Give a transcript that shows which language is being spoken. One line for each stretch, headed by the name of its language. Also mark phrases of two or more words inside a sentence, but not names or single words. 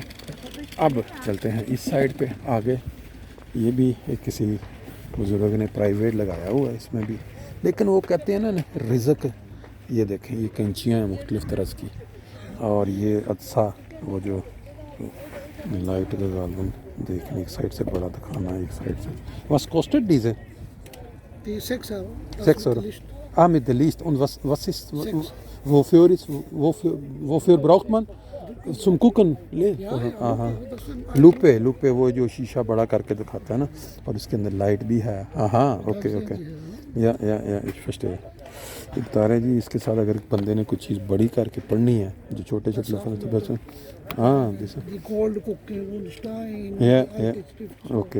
Urdu: اب چلتے ہیں اس سائڈ پہ آگے. یہ بھی ایک کسی بزرگ نے پرائیویٹ لگایا ہوا ہے اس میں بھی. لیکن وہ کہتے ہیں نا رزق. یہ دیکھیں یہ کینچیاں ہیں مختلف طرح کی اور یہ عدسہ وہ جو لائٹ کا غالباً دیکھیں ایک سائڈ سے بڑا دکھانا ہے ایک سائڈ سے.
German: Was kostet diese? Die 6 Euro. 6 Euro. Mit der List. Und was ist, wofür braucht man? Zum Gucken?
Urdu: لوپے وہ جو شیشہ بڑا کر کے دکھاتا ہے نا اور اس کے اندر لائٹ بھی ہے. ہاں اوکے یا فسٹے یہ بتا رہے جی اس کے ساتھ اگر بندے نے کوئی چیز بڑی کر کے پڑھنی ہے جو چھوٹے چھوٹے لفظ تو بس ہاں اوکے.